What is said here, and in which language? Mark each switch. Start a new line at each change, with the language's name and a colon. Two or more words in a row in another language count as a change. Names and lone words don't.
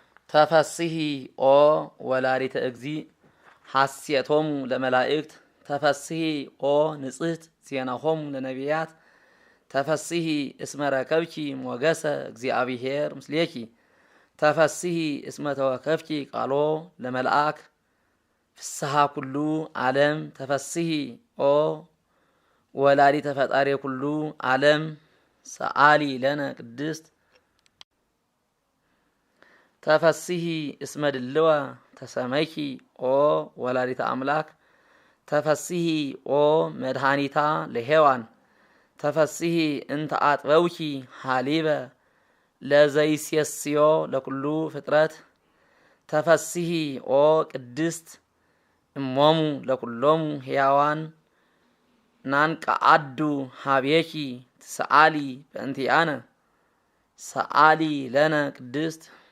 Geez: ተፈስሒ ኦ ወላዲተ እግዚእ ሐሴቶሙ ለመላእክት። ተፈስሒ ኦ ንጽሕት ዜናሆሙ ለነቢያት። ተፈስሒ እስመ ረከብኪ ሞገሰ እግዚአብሔር ምስሌኪ። ተፈስሒ እስመ ተወከፍኪ ቃሎ ለመልአክ። ፍስሐ ኩሉ ዓለም። ተፈስሒ ኦ ወላዲተ ፈጣሪ ኩሉ ዓለም። ሰአሊ ለነ ቅድስት። ተፈስሒ እስመ ድልወ ተሰመይኪ ኦ ወላዲተ አምላክ። ተፈስሒ ኦ መድኃኒታ ለሔዋን። ተፈስሒ እንተ አጥበውኪ ሀሊበ ለዘይሴስዮ ለኩሉ ፍጥረት። ተፈስሒ ኦ ቅድስት እሞሙ ለኩሎሙ ሕያዋን። ናንቀ አዱ ሀቤኪ ትሰአሊ በእንቲአነ። ሰአሊ ለነ ቅድስት።